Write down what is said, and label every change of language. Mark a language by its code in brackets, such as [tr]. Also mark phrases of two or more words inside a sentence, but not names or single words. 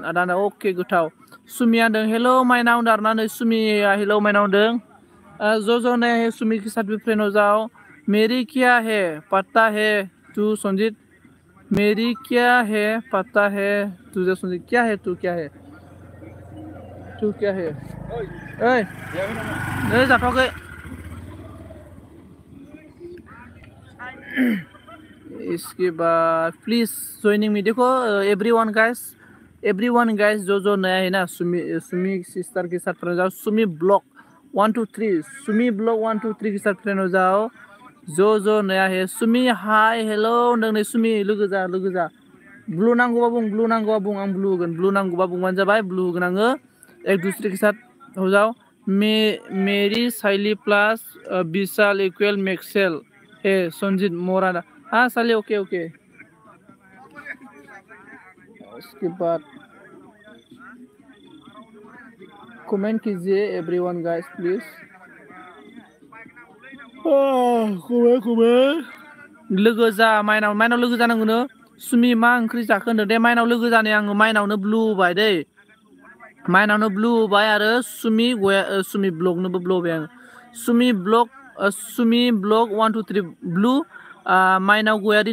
[brx] दाना अके गोथाव सुमिया होनदों हेलौ माइनाव दारना नै सुमिया हेलौ माइनाव होनदों ज' ने [hi] है सुमि के साथ भी फ्रेंड हो जाओ मेरी क्या है पता है तू संजीत मेरी क्या है पता है तुझे संजीत क्या है तू क्या है [brx] ओए नै जाथ'वाखै [hi] इसके बाद [en] please joining me [hi] देखो [en] everyone guys [hi] जो नया है ना सुमी सिस्टर के साथ फ्रेंड हो जाओ सुमी ब्लॉग 1 2 3 सुमी ब्लॉग 1 2 3 के साथ फ्रेंड हो जाओ जो नया है सुमी हाय हेलो [brx] नोंने सुमी लोगो जा ब्लू नांगौबा बुं आं ब्लू होगोन ब्लू नांगौबा बुंबानो जाबाय ब्लू होगोन आङो [hi] एक दूसरे के साथ हो जाओ मेरी साइली प्लस विशाल इक्वल मैक्सेल है संजीत मोराना हाँ साले ओके उसके बाद कमेंट कीजिए [en] everyone guys please [brx] लोगो जा माइनाव लोगो जानांगौनो सुमि मा ओंख्रि जाखो होनदों दे माइनाव लोगो जानाय आङो माइनावनो ब्लु होबाय दै माइनावनो ब्लु होबाय आरो सुमि ब्लगनोबो ब्लु होबाय आङो सुमि ब्लग 1 2 3 ब्लु माइनाव गयारि